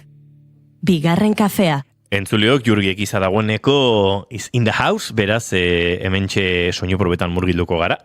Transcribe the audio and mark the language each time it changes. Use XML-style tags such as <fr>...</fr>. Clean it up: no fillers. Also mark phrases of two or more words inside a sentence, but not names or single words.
<eu>Bigarren kafea. Entzuleok, Jurgiek izadagoeneko</eu> <en>is in the house,</en> <eu>beraz, hementxe soinu probetan murgilduko gara.</eu>